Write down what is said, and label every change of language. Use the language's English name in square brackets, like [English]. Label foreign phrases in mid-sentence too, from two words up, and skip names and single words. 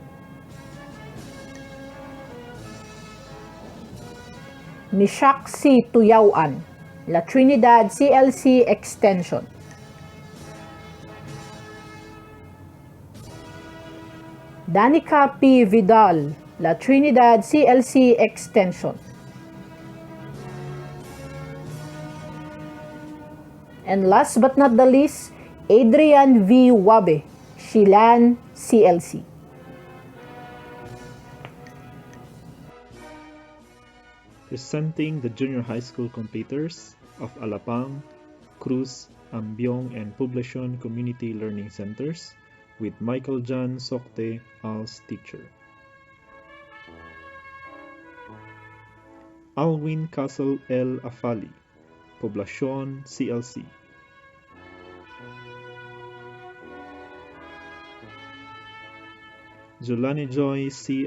[English] Mishak C. Tuyawan, La Trinidad CLC Extension. Danica P. Vidal, La Trinidad CLC Extension. And last but not the least, Adrian V. Wabe, Shilan CLC. Presenting the junior high school completers of Alapang, Cruz, Ambiong, and Poblacion Community Learning Centers with Michael John Sokte als teacher. Alwin Castle L. Afali, Poblacion CLC. Julani Joy C.